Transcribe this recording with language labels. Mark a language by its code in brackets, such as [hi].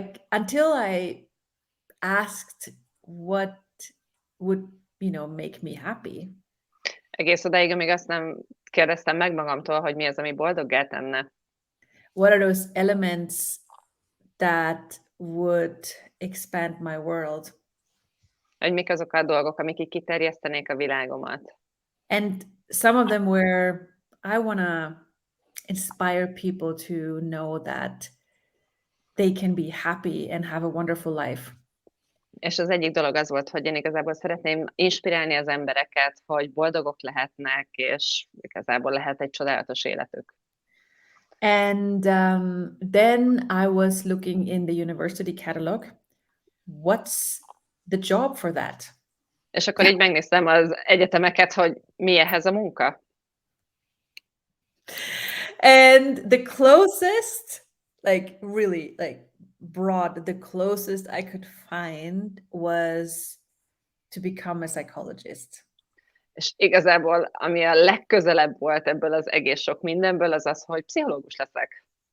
[en] Until I asked what would, make me happy. [hu] Egész odáig, amíg azt nem kérdeztem meg magamtól, hogy mi az, ami boldoggá tenne. [en] What are those elements that would expand my world? [hu] Hogy mik azok a dolgok, amik így kiterjesztenék a világomat. [en] And some of them were, I want to inspire people to know that they can be happy and have a wonderful life. [hu] És az egyik dolog az volt, hogy én igazából szeretném inspirálni az embereket, hogy boldogok lehetnek, és igazából lehet egy csodálatos életük. [en] And then I was looking in the university catalog. What's the job for that? [hu] És akkor így megnéztem az egyetemeket, hogy mi ehhez a munka. [en] And the closest, really broad, the closest I could find was to become a psychologist. [hu] És igazából, ami a legközelebb volt ebből az egész sok mindenből, az az, hogy pszichológus leszek.